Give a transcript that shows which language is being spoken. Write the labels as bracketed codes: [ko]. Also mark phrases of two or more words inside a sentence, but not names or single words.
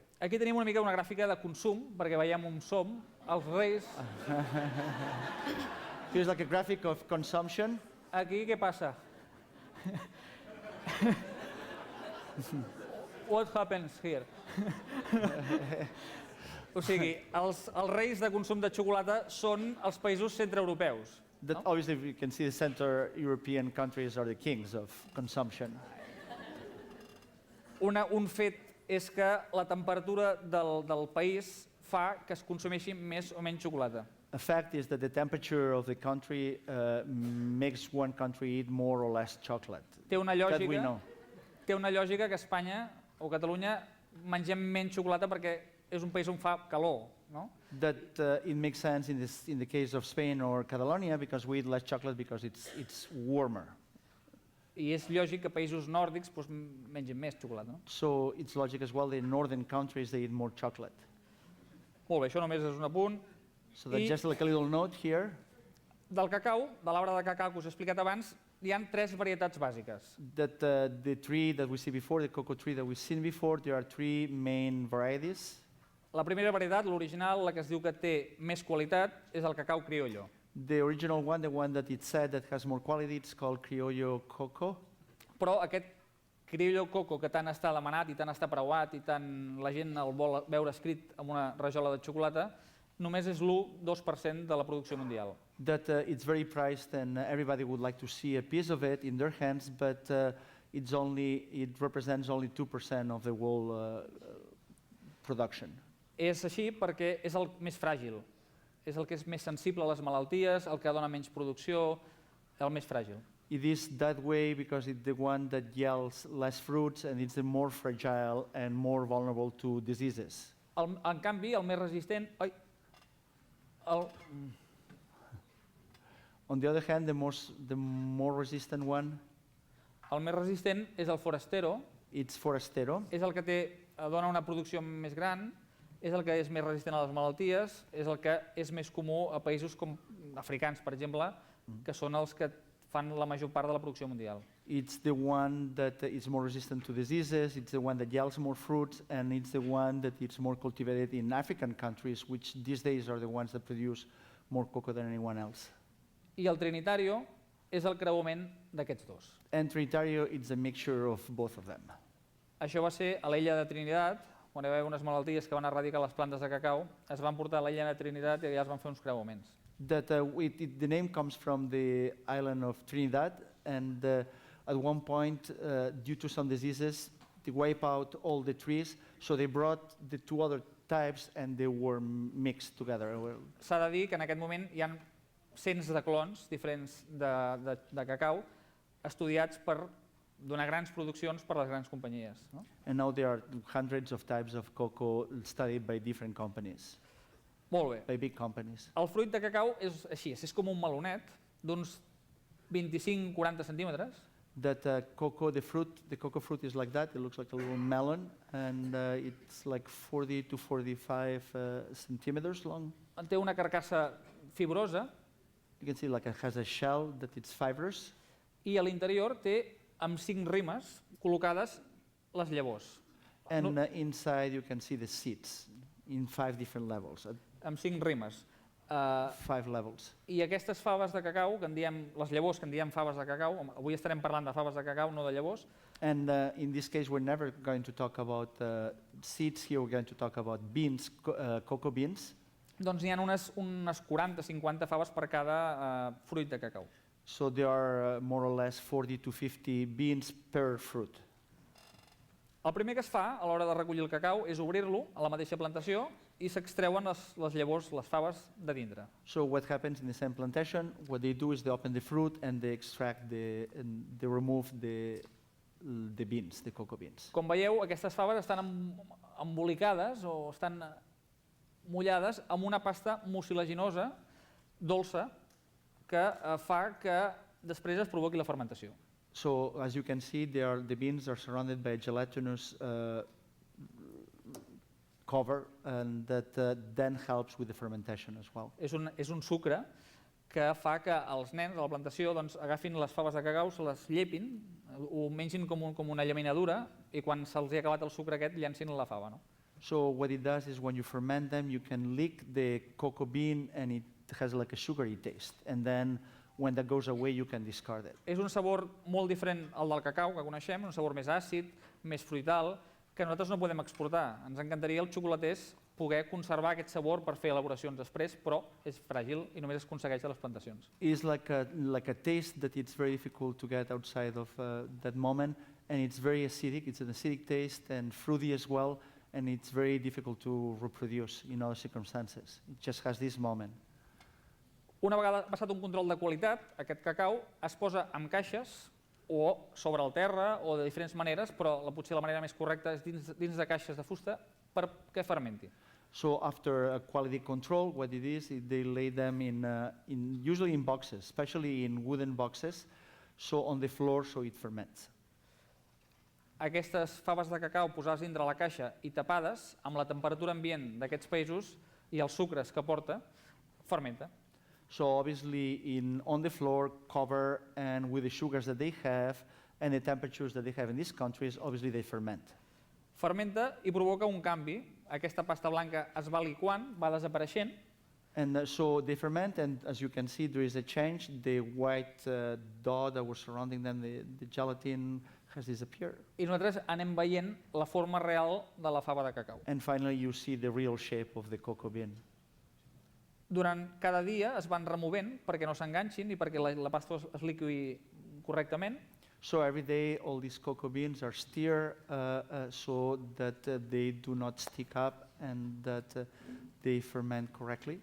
[ca] Aquí tenim una mica una gràfica de consum, perquè veiem on som. Els reis... [en] Here's like a graphic of consumption. [ca] Aquí què passa? [en] What happens here? [ca] O sigui, els reis de consum de xocolata són els països centreeuropeus. [en] That obviously you can see the Central European countries are the kings of consumption. [ca] Un fet és que la temperatura del país fa que es consumeixi més o menys xocolata. [en] A fact is that the temperature of the country makes one country eat more or less chocolate. [ca] Té una [en] That we [ca] lògica, [en] know. [ca] té una lògica que Espanya o Catalunya mengem menys xocolata perquè és un país on fa calor, no? [en] That it makes sense in the case of Spain or Catalonia because we eat less chocolate because it's warmer. [ca] I és lògic que països nòrdics doncs, mengin més xocolata. No? [en] So it's logic as well. The northern countries they eat more chocolate. [ca] Molt bé, això només és un apunt. [en] So that's I- just like a little note here. [ca] Del cacau, de l'arbre de cacau que us he explicat abans, hi ha 3 varietats bàsiques. [en] That the tree that we see before, the cocoa tree that we've seen before, there are 3 main varieties. [ca] La primera varietat, l'original, la que es diu que té més qualitat, és el cacau criollo. [en] The original one, the one that it said that has more quality, it's called Criollo Coco. [ca] Però aquest criollo coco que tant està demanat i tant està preuat i tant la gent el vol veure escrit amb una rajola de xocolata, només és l'1-2% de la producció mundial. [en] That it's very priced and everybody would like to see a piece of it in their hands, but it represents only 2% of the whole production. [ca] És així perquè és el més fràgil, és el que és més sensible a les malalties, el que dona menys producció, el més fràgil. [en] It is that way because it's the one that yields less fruits and it's the more fragile and more vulnerable to diseases. [ca] En canvi, el més resistent... [en] On the other hand, the more resistant one, [ca] El més resistent és el forastero, [en] it's Forastero. [ca] és el que dona una producció més gran, és el que és més resistent a les malalties, és el que és més comú a països com africans, per exemple, que són els que fan la major part de la producció mundial. [en] It's the one that is more resistant to diseases, it's the one that yields more fruits, and it's the one that is more cultivated in African countries, which these days are the ones that produce more cocoa than anyone else. [ca] I el trinitario és el creuament d'aquests dos. [en] And Trinitario, it's a mixture of both of them. [ca] Això va ser a l'illa de Trinitat, quan hi va haver unes malalties que van erradicar les plantes de cacau, es van portar a l'illa de Trinitat i allà es van fer uns creuaments. [en] That the name comes from the island of Trinidad, and at one point, due to some diseases, they wipe out all the trees, so they brought the 2 other types and they were mixed together. [ca] S'ha de dir que en aquest moment hi ha cents de clons diferents de cacau estudiats per donar grans produccions per a les grans companyies. No? [en] And now there are hundreds of types of cocoa studied by different companies, [ca] Molt bé. [en] by big companies. [ca] El fruit de cacau és així, és com un melonet d'uns 25-40 centímetres. [en] That the cocoa fruit is like that. It looks like a little melon, and it's like 40 to 45 centimeters long. [ca] Té una carcassa fibrosa [en] You can see like it has a shell that it's fibrous, [ca] i a l'interior té amb 5 rimes col·locades les llavors. [en] and inside you can see the seeds in 5 different levels, [ca] Amb 5 rimes. [en] 5 levels. [ca] I aquestes faves de cacau, que en diem, les llavors que en diem faves de cacau, avui estarem parlant de faves de cacau, no de llavors, [en] And in this case, we're never going to talk about seeds here. We're going to talk about beans, cocoa beans. [ca] doncs n'hi ha unes 40-50 faves per cada fruit de cacau. [en] So there are more or less 40 to 50 beans per fruit. [ca] El primer que es fa a l'hora de recollir el cacau és obrir-lo a la mateixa plantació i s'extreuen les llavors, les faves de dintre. [en] So what happens in the same plantation, what they do is they open the fruit and they extract and they remove the beans, the cocoa beans. [ca] Com veieu, aquestes faves estan embolicades o estan mullades amb una pasta mucilaginosa, dolça, que fa que després es provoqui la fermentació. [en] So as you can see, the beans are surrounded by a gelatinous cover, and that then helps with the fermentation as well. [ca] És un sucre que fa que els nens de la plantació doncs, agafin les faves de cacau, se les llepin, ho mengin com una llaminadura i quan se'ls ha acabat el sucre aquest llancin la fava. No? [en] So what it does is when you ferment them, you can lick the cocoa bean and it has like a sugary taste. And then when that goes away, you can discard it. [ca] És un sabor molt diferent al del cacau que coneixem, un sabor més àcid, més fruital, que nosaltres no podem exportar. Ens encantaria els xocolaters poder conservar aquest sabor per fer elaboracions després, però és fràgil i només es aconsegueix a les plantacions. [en] It's like a taste that it's very difficult to get outside of that moment, and it's very acidic. It's an acidic taste and fruity as well, and it's very difficult to reproduce in other circumstances. It just has this moment. [ca] Una vegada passat un control de qualitat, aquest cacau es posa en caixes o sobre el terra o de diferents maneres, però potser la manera més correcta és dins de caixes de fusta perquè fermenti. [en] So after a quality control, what it is, they lay them usually in boxes, especially in wooden boxes, so on the floor so it ferments. [ca] Aquestes faves de cacau posades dintre la caixa i tapades, amb la temperatura ambient d'aquests països i els sucres que porta, fermenta. [en] So obviously on the floor, cover, and with the sugars that they have and the temperatures that they have in these countries, obviously they ferment. [ca] Fermenta i provoca un canvi. Aquesta pasta blanca es va liquant, va desapareixent, [en] And so they ferment, and as you can see, there is a change. The white dot that was surrounding them, the gelatin, has disappeared. [ca] i nosaltres anem veient la forma real de la fava de cacau. [en] And finally, you see the real shape of the cocoa bean. [ca] Durant cada dia es van removent perquè no s'enganxin i perquè la pasta es liqui correctament. [en] So every day, all these cocoa beans are stirred so that they do not stick up and that they ferment correctly.